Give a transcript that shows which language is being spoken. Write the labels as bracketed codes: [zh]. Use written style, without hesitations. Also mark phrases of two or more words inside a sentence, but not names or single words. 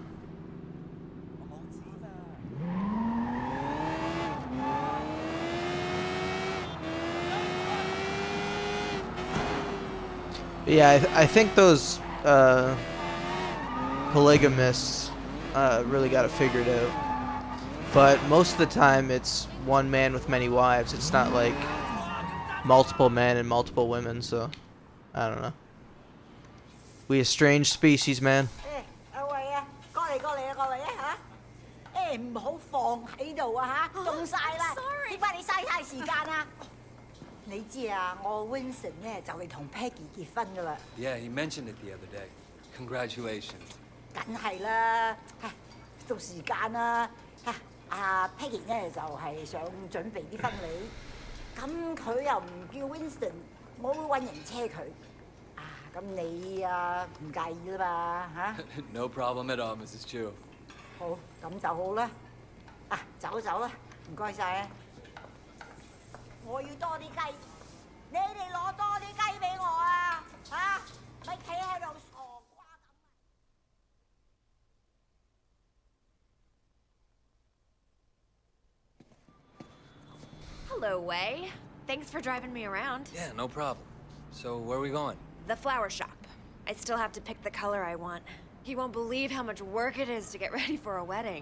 [en] Yeah, I think those polygamists really got it figured out. But most of the time, it's one man with many wives. It's not like multiple men and multiple women, so I don't know. We a strange species, man. [yue] 阿慧啊，過嚟啊嚇！唔好放喺度啊嚇，凍晒啦！點解你嘥太時間啊？你知啊，我 Vincent 咧就嚟同 Peggy 結婚噶啦。 [en] Yeah, he mentioned it the other day. Congratulations. [yue] 梗係啦，到時間啦嚇。阿 Peggy 咧就係想準備啲婚禮，咁佢又唔叫 Vincent，我會揾人車佢。啊，咁你啊唔介意啦嘛嚇 [en] No problem at all, Mrs. Chu. [yue] 好，咁就好啦。啊，走啦，唔該晒啊！我要多啲雞，你哋攞多啲雞俾我啊！嚇，咪企喺度傻瓜咁。 [en] Hello, Wei. Thanks for driving me around. Yeah, no problem. So, where are we going? The flower shop. I still have to pick the color I want. You won't believe how much work it is to get ready for a wedding.